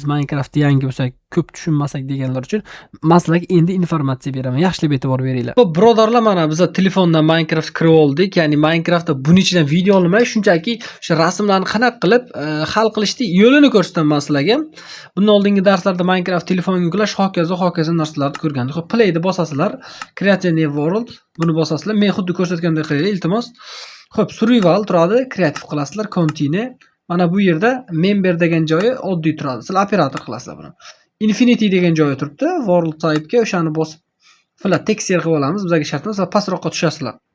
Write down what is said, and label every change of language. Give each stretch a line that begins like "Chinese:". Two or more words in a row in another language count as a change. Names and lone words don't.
Uzbek: Minecraftda yangi bo'lsak, ko'p tushunmasak deganlar uchun men sizlarga endi informatsiya beraman. Yaxshilab e'tibor beringlar. Xo'p, birodarlar, mana biz telefondan Minecraft kirib oldik. Ya'ni Minecraftda buning ichidan video olmay, shunchaki o'sha rasmlarni qanaqa qilib hal qilishni yo'lini ko'rsataman sizlarga. Bundan oldingi darslarda Minecraft telefonga yuklash, hokazo narsalarni ko'rgandik. Xo'p, play'ni bosasizlar,
English: Create a new world
Uzbek: buni bosasizlar. Men xuddi ko'rsatgandek qilinglar, iltimos. Xo'p, survival turadi, kreativ qilasizlar, continue. Mana bu yerda member degan joyi oddiy turadi. Sizlar operator qilasizlar buni. Infinity degan joyi turibdi.
English: World type
Uzbek: ga o'shani bosib
English: flat texture
Uzbek: qilib olamiz. Bizga shartimiz va pastroqqa tushasizlar.